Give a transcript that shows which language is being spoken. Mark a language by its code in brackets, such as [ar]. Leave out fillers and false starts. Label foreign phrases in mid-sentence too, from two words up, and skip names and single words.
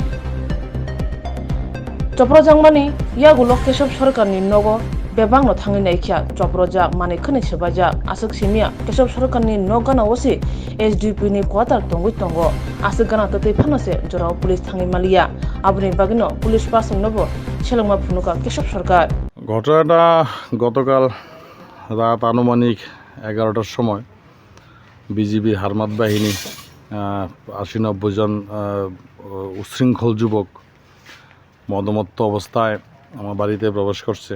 [trp] चक्रजांमानि यागुलो केशव सरकारनि नगो बेबांग न थाङै नायखिया चक्रजा माने खने सेबाजा आसक सिमिया केशव सरकारनि नगाना वसि एसडीपी नि क्वार्टार तंगै तंगो आसक गाना ततै फानसे जराव पुलिस थाङै मालिया आबुनि बागिनो पुलिस पार्सन नबो सेलंमा फुनुका केशव सरकार [bn] ঘটনাটা গতকাল রাত আনুমানিক 11টার সময় বিজিবির হারমাত বাহিনী 80-90 জন উচ্ছৃঙ্খল যুবক মদমত্ত অবস্থায় আমার বাড়িতে প্রবেশ করছে।